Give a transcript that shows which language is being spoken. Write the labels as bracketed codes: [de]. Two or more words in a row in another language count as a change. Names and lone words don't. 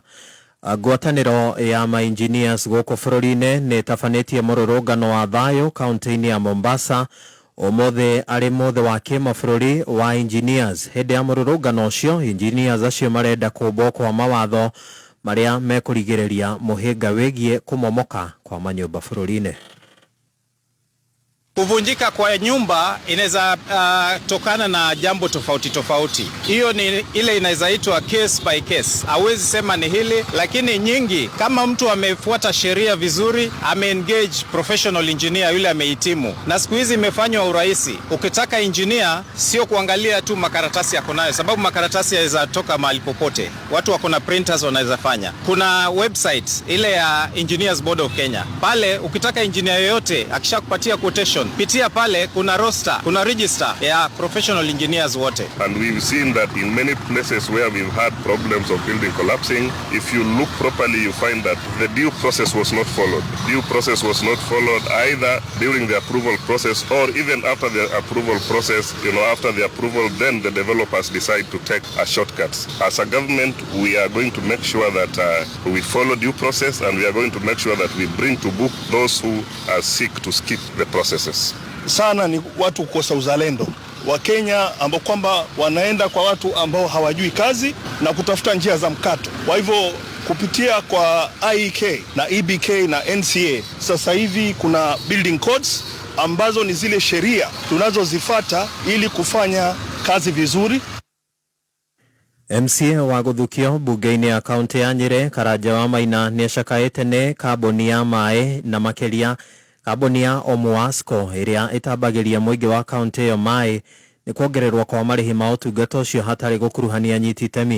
[ki] Ngwatanĩro ya ma-engineers gũkũ bũrũri-inĩ nĩ tabanĩtie mũrũrũngano wa thayũ kaunti-inĩ ya Mombasa omothe arĩ mothe wa kĩmabũrũri wa engineers. Hĩndĩ ya mũrũrũngano ũcio engineers acio marenda kũmbwo kwa mawatho marĩa mekũrigĩrĩria mũhĩnga wĩgiĩ kũmomoka kwa manyũmba bũrũri-inĩ. [sw] Kuvunjika kwa nyumba inaweza tokana na jambo tofauti tofauti. Hiyo ni ile inaweza itwa [en] case by case. [sw] Hawezi sema ni hili, lakini nyingi kama mtu amefuata sheria vizuri, ame-engage [en] professional engineer [sw] yule amehitimu. Na siku hizi imefanywa urahisi. Ukitaka engineer sio kuangalia tu makaratasi yako nayo, sababu makaratasi yaweza toka mahali popote. Watu wako na printers wanaweza fanya. Kuna website ile ya Engineers Board of Kenya. Pale ukitaka engineer yoyote akishakupatia quotation, pitia pale kuna roster, kuna register ya [en] professional engineers [sw] wote. [en] And we've seen that in many places where we've had problems of building collapsing, if you look properly you find that the due process was not followed. Due process was not followed either during the approval process or even after the approval process. After the approval, then the developers decide to take a shortcut. As a government, we are going to make sure that we follow due process, and we are going to make sure that we bring to book those who are seek to skip the processes. [sw] Sana ni watu kukosa uzalendo wa Kenya ambao kwamba wanaenda kwa watu ambao hawajui kazi na kutafuta njia za mkato. Kwa hivyo kupitia kwa IEK na EBK na NCA sasa hivi kuna [en] building codes [sw] ambazo ni zile sheria tunazozifuata ili kufanya kazi vizuri. [ki] MCA wa gũthukio bunge-inĩ ya kaunti ya Nyĩrĩ Karanja wa Maina nĩ acakaĩte nĩ kambuni ya maĩ na makĩria kambuni ya Omwasco ĩrĩa ĩtambagĩria mũingĩ wa kaunti ĩyo maĩ nĩ kuongererwo kwa marĩhi ma ũtungata ũcio hatarĩ gũkuruhania nyiti itemi.